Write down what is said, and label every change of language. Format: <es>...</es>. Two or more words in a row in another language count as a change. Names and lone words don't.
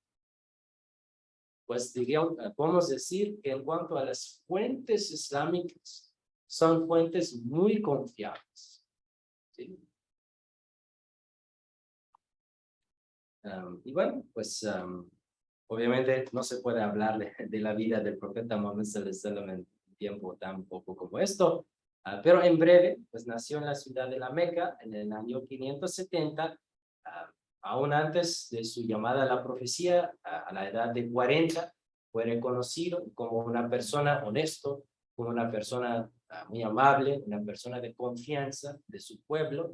<es>Pues digamos, podemos decir que en cuanto a las fuentes islámicas, son fuentes muy confiables. ¿Sí? Y bueno, pues obviamente no se puede hablar de la vida del profeta Muhammad</es> <ar>صلى الله عليه وسلم</ar> <es>en tiempo tan poco como esto, pero en breve, pues nació en la ciudad de la Meca en el año 570, aún antes de su llamada a la profecía, a la edad de 40, fue reconocido como una persona honesto, como una persona muy amable, una persona de confianza de su pueblo.</es>